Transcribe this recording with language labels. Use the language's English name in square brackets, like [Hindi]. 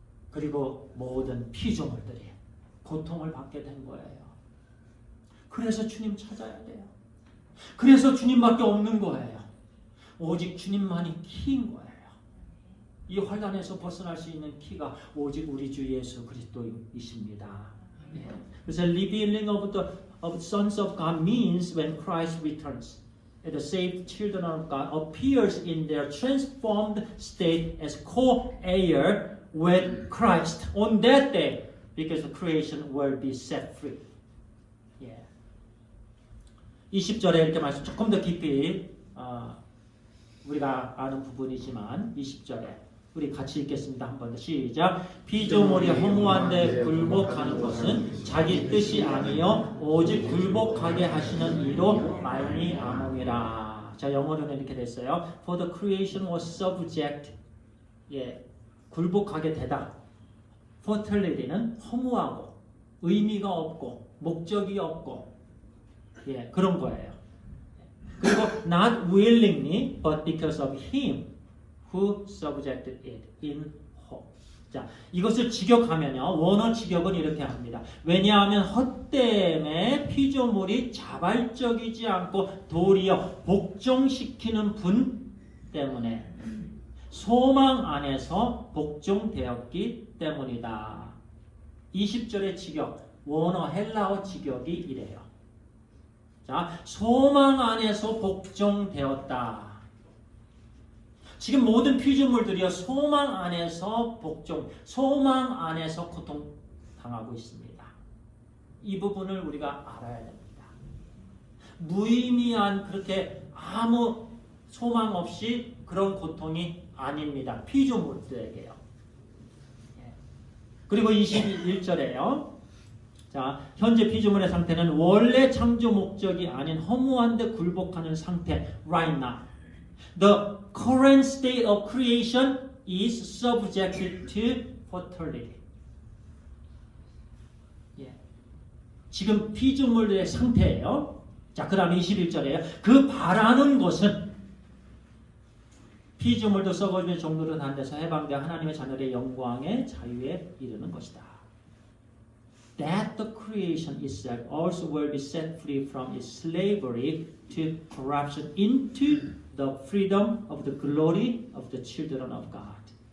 [Korean] 그리고 모든 피조물들이 고통을 받게 된 거예요. 그래서 주님 찾아야 돼요. 그래서 주님밖에 없는 거예요. 오직 주님만이 키인 거예요. 이 환난에서 벗어날 수 있는 키가 오직 우리 주 예수 그리스도이십니다. 예. 그래서 [English] revealing of the sons of God means when Christ returns, and the saved children of God appears in their transformed state as co-heir with Christ on that day, because the creation will be set free. [Korean] 예. 20절에 이렇게 말씀 조금 더 깊이 우리가 아는 부분이지만 20절에 우리 같이 읽겠습니다. 한 번 더 시작. 피조물이 허무한데 굴복하는 것은 자기 뜻이 아니요 오직 굴복하게 하시는 이로 말미암음이라. 자, 영어로는 이렇게 됐어요. [English] For the creation was subject. [Korean] 예, 굴복하게 되다. Fertility는 허무하고 의미가 없고 목적이 없고 예, 그런 거예요. 그리고 [English] not willingly but because of him who subjected it in hope. [Korean] 자, 이것을 직역하면요. 원어 직역은 이렇게 합니다. 왜냐하면 헛됨에 피조물이 자발적이지 않고 도리어 복종시키는 분 때문에 소망 안에서 복종되었기 때문이다. 20절의 직역, 원어 헬라어 직역이 이래요. 자, 소망 안에서 복종되었다. 지금 모든 피조물들이요, 소망 안에서 복종, 소망 안에서 고통당하고 있습니다. 이 부분을 우리가 알아야 됩니다. 무의미한 그렇게 아무 소망 없이 그런 고통이 아닙니다. 피조물들에게요. 그리고 21절에요. 자, 현재 피조물의 상태는 원래 창조 목적이 아닌 허무한 데 굴복하는 상태. [English] Right now. The current state of creation is subjected to fertility. [Korean] 지금 피조물의 상태예요. 자, 그 다음에 21절에요. 그 바라는 것은 피조물도 썩어지는 정도로 단 데서 해방되어 하나님의 자녀의 영광의 자유에 이르는 것이다. [English] That the creation itself also will be set free from its slavery to corruption into the freedom of the glory of the children of God.